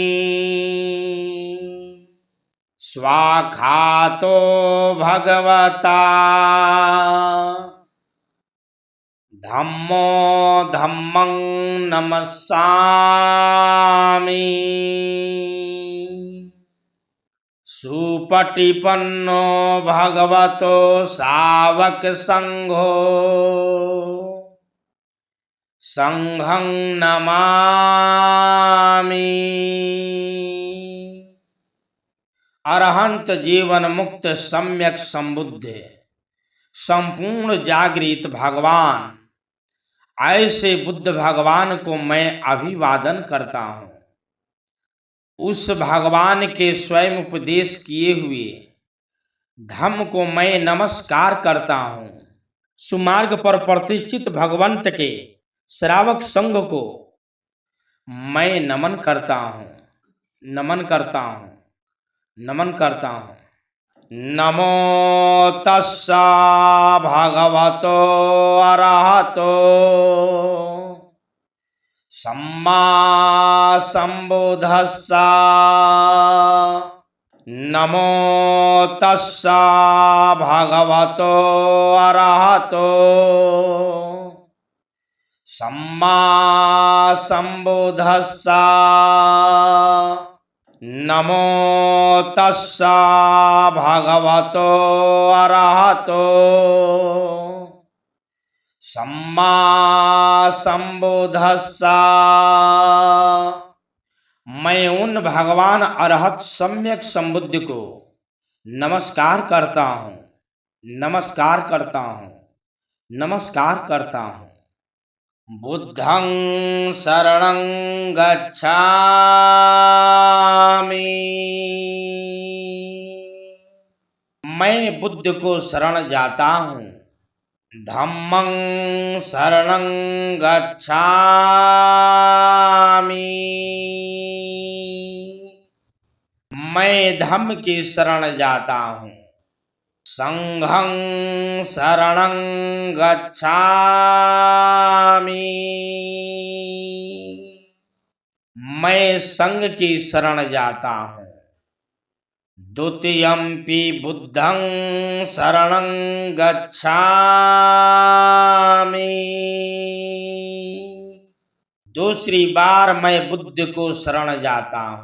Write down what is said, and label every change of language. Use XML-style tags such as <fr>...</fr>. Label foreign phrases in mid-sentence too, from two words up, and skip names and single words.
<pi>स्वाखातो भगवता धम्मो धम्मं नमस्सामि। सुपटिपन्नो भगवतो सावक संघो संघं नमामि।</pi> <hi>अरहंत जीवन मुक्त सम्यक संबुद्ध संपूर्ण जागृत भगवान, ऐसे बुद्ध भगवान को मैं अभिवादन करता हूँ। उस भगवान के स्वयं उपदेश किए हुए धम्म को मैं नमस्कार करता हूँ। सुमार्ग पर प्रतिष्ठित भगवंत के श्रावक संघ को मैं नमन करता हूँ, नमन करता हूँ, नमन करता हूँ।</hi> <pi>नमो तस्सा भगवतो अरहतो सम्मा सम्बुद्धस्सा। नमो तस्सा भगवतो अरहतो सम्मा सम्बुद्धस्सा। नमो तस्सा भगवतो अरहतो सम्मा सम्बुद्धस्सा।</pi> <hi>मैं उन भगवान अरहत सम्यक संबुद्ध को नमस्कार करता हूँ, नमस्कार करता हूँ, नमस्कार करता हूँ।</hi> <pi>बुद्धं शरणं गच्छामि।</pi> <hi>मैं बुद्ध को शरण जाता हूँ।</hi> <pi>धम्मं शरणं गच्छामि।</pi> <hi>मैं धम्म की शरण जाता हूँ।</hi> <pi>संघं शरणं गच्छामि।</pi> <hi>मैं संघ की शरण जाता हूँ।</hi> <pi>द्वितीयंपि बुद्धं शरणं गच्छामि।</pi> <hi>दूसरी बार मैं बुद्ध को शरण जाता हूँ।</hi>